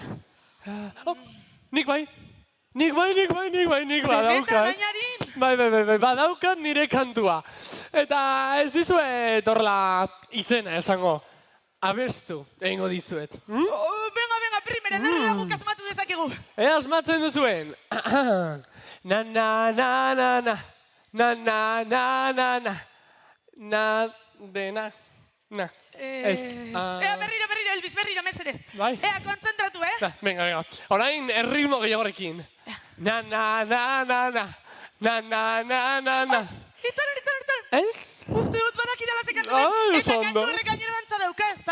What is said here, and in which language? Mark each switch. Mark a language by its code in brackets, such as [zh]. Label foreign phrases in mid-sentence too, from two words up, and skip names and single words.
[eu] Nik bai. Nik badaukat. Bai, badaukat nire kantua. Eta ez dizuet horla izena esango. Abestu egingo dizuet. Venga, primera, darrela guk asmatu dezakegu. Asmatzen duzuen. Na, na, na, na, na. Na, na, na, na, na. Na, de, na. Na. Berriro, Elvis, mesedez. Bai. Kontzentratu, Venga. Orain, erritmo gehiagorekin. Na, na, na, na, na. Na, na, na, na, na. Itzan. Ez? Uste dut badakidala zekantu den, eta kantu horrek gainera dantza dauka, ez da?